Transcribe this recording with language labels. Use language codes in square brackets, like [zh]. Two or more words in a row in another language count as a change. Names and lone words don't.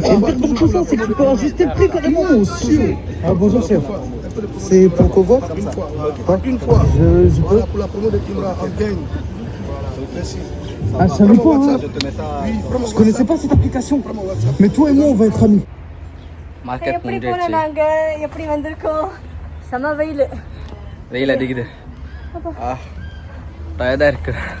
[fr] Et le pire pour ça, c'est que tu peux ajuster le prix carrément au monsieur. Ah, bonjour, chef. C'est pour Kovo? Une fois. Je peux. Pour la promo de Kimra, on gagne. Merci. Ah, je savais pas, hein. Je connaissais pas cette application. Mais toi et moi, on va être amis. [ta] எப்படி போனோம் நாங்க எப்படி வந்திருக்கோம் செம வெயில் வெயில் அடிக்குது டயர்டாக இருக்கு